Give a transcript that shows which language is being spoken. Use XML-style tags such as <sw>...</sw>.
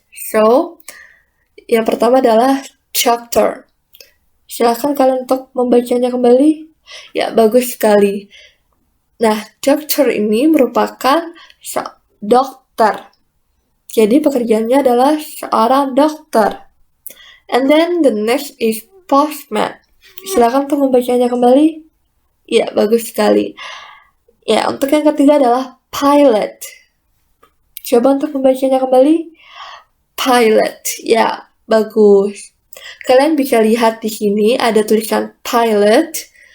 <id>So, yang pertama adalah doctor. Silakan kalian untuk membacanya kembali. Ya, bagus sekali. Nah, doctor ini merupakan dokter. Jadi pekerjaannya adalah seorang dokter.</id> <en>And then the next is postman.</en> <id>Silakan untuk membacanya kembali. Ya, bagus sekali. Ya, untuk yang ketiga adalah pilot. Coba untuk membacanya kembali. Pilot. Ya, bagus. Kalian bisa lihat di sini ada tulisan pilot.</id>